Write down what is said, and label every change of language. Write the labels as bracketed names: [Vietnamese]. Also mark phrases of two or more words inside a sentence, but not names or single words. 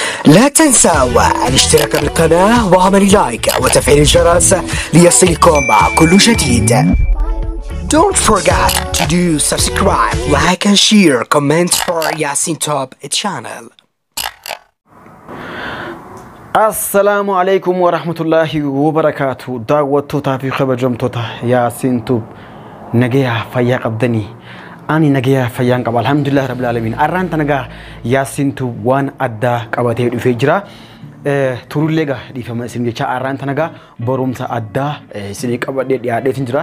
[Arabic] لا تنسوا الاشتراك بالقناة وعمل لايك وتفعيل الجرس ليصلكم كل جديد. [English] Don't forget to do subscribe, like and share, comment for Yasin Top channel. [Arabic] السلام عليكم ورحمة الله وبركاته. [Oromo] Daawwattoota fi kabajamtoota Yasin Top nagaya fayyaa qabdanii. Ani nagaya fayyaan qaba [Arabic] الحمد لله رب العالمين. [Oromo] Arranta nagaa Yasin Top waan adda qabatee dhufee jira. Turullega difama isin jecha arranta nagaa barumsa adda isin qabadee dhiyaadheetin jira.